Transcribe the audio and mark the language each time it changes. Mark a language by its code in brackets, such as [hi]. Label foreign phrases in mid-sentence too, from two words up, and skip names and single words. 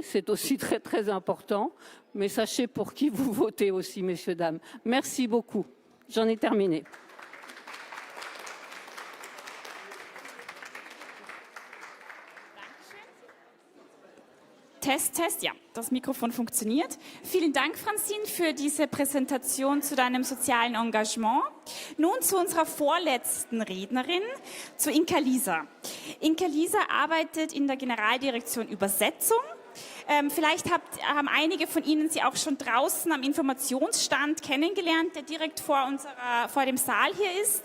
[fr] C'est aussi très très important. Mais sachez pour qui vous votez aussi, messieurs, dames. Merci beaucoup. J'en ai terminé. [de] Test, Test, ja, das Mikrofon funktioniert. Vielen Dank, Francine, für diese Präsentation zu deinem sozialen Engagement. Nun zu unserer vorletzten Rednerin, zu Inka Lisa. Inka Lisa arbeitet in der Generaldirektion Übersetzung. Vielleicht haben einige von Ihnen sie auch schon draußen am Informationsstand kennengelernt, der direkt vor dem Saal hier ist.